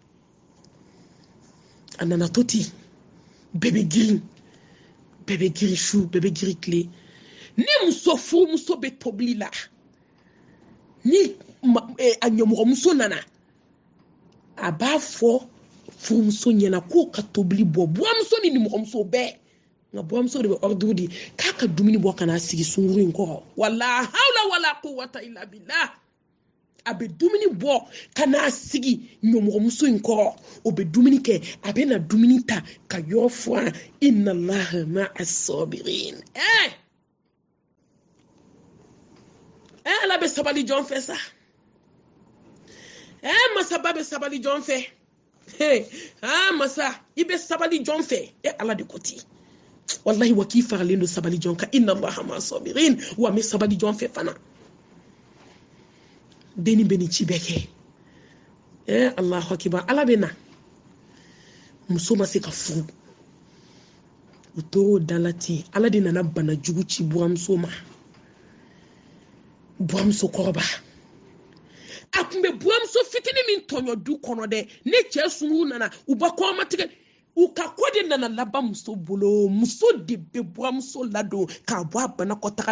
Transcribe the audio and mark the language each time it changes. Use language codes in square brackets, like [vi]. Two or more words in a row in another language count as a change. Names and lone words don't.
[bm] a nana to ten bɛɛ bɛ girin su bɛɛ bɛ girin tile ni furumuso bɛ tobili la ni a ɲɛmɔgɔmuso nana a b'a fɔ furumuso ɲɛna k'o ka tobili bɔ buwamuso ni nimɔgɔmuso bɛɛ nka buwamuso de bɛ ordre di k'a ka dumuni bɔ ka n'a sigi sunkuru in kɔrɔ [ar] ولا حول ولا قوة إلا بالله [bm] a bɛ dumuni bɔ ka n'a sigi ɲɛmɔgɔmuso in kɔrɔ o bɛ dumuni kɛ a bɛ na dumuni ta ka yɔrɔ furan [ar] إن الله مع الصابرين [bm] ala bɛ sabali jɔn fɛ sa masaba bɛ sabali jɔn fɛ masa i bɛ sabali jɔn fɛ ala de ko ten wallahi wa k'i faralen don sabali jɔn kan [ar] إن الله مع الصابرين [bm] wa n bɛ sabali jɔn fɛ fana denni bɛ nin ci bɛɛ kɛ [ar] الله أكبر [bm] ala bɛ na muso ma se ka furu u tor'o da la ten ala de nana bana jugu ci buwamuso ma buwamuso kɔrɔba a tun bɛ buwamuso fitinin min tɔɲɔ du kɔnɔ dɛ ne cɛ sunkuru nana u ba kɔmatigɛ u ka ko de nana laban muso bolo muso de bɛ buwamuso ladon k'a bɔ a banakɔtaga